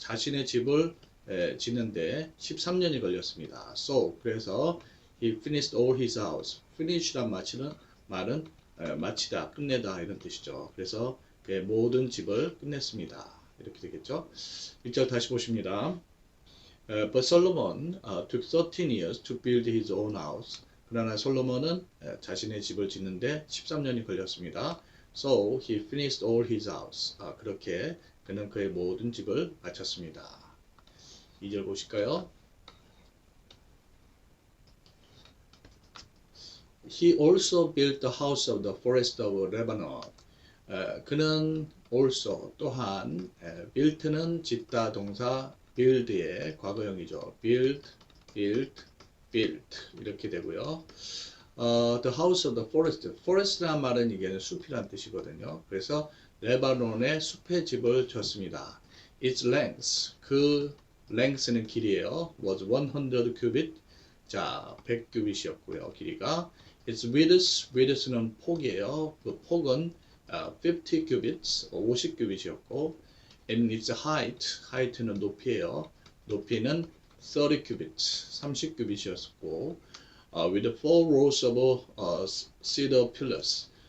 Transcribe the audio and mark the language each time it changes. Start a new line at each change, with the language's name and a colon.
Korean: 자신의 집을 짓는데 13년이 걸렸습니다.
English: So,
Korean: 그래서
English: he finished all his house.
Korean: finish란 말은 마치다, 끝내다 이런 뜻이죠. 그래서 그의 모든 집을 끝냈습니다. 이렇게 되겠죠. 1절 다시 보십니다.
English: But Solomon took 13 years to build his own house.
Korean: 그러나 솔로몬은 자신의 집을 짓는데 13년이 걸렸습니다.
English: So he finished all his house.
Korean: 그렇게 그는 그의 모든 집을 마쳤습니다. 2절 보실까요?
English: He also built the house of the forest of Lebanon.
Korean: 그는 also 또한 built는 짓다 동사 build의 과거형이죠. built 이렇게 되고요.
English: The house of the forest.
Korean: forest란 말은 이게 숲이란 뜻이거든요. 그래서 레바논의 숲의 집을 졌습니다.
English: Its length,
Korean: 그 length는 길이에요.
English: was 100 cubit.
Korean: 자, 100규빗이었고요. 길이가.
English: Its width
Korean: 는 폭이에요. 그 폭은 50 cubits, 50규빗이었고,
English: and its height
Korean: 는 높이에요. 높이는
English: 30 cubits,
Korean: 30규빗이었고,
English: with 4 rows of cedar pillars.